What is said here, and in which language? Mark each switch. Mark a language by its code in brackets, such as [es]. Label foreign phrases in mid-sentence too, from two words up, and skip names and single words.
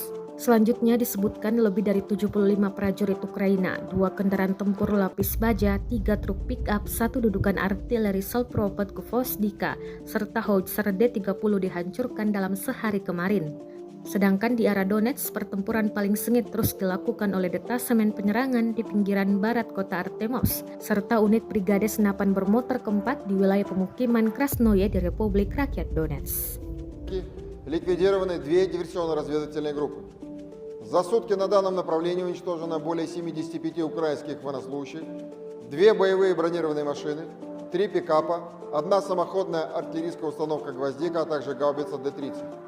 [id] Selanjutnya disebutkan lebih dari 75 prajurit Ukraina, 2 kendaraan tempur lapis baja, 3 truk pick-up, 1 dudukan artileri Selpropet Gvozdika, serta Howitzer D-30 dihancurkan dalam sehari kemarin. Sedangkan di arah Donetsk, pertempuran paling sengit terus dilakukan oleh detasemen penyerangan di pinggiran barat kota Artemovsk, serta unit Brigade Senapan Bermotor keempat di wilayah pemukiman Krasnoye di Republik Rakyat Donetsk. [ru] Ликвидированы 2 диверсионно-разведывательные группы. За сутки на данном направлении уничтожено более 75 украинских военнослужащих, 2 боевые бронированные машины, 3 пикапа, 1 самоходная артиллерийская установка «Гвоздика», а также гаубица Д-30.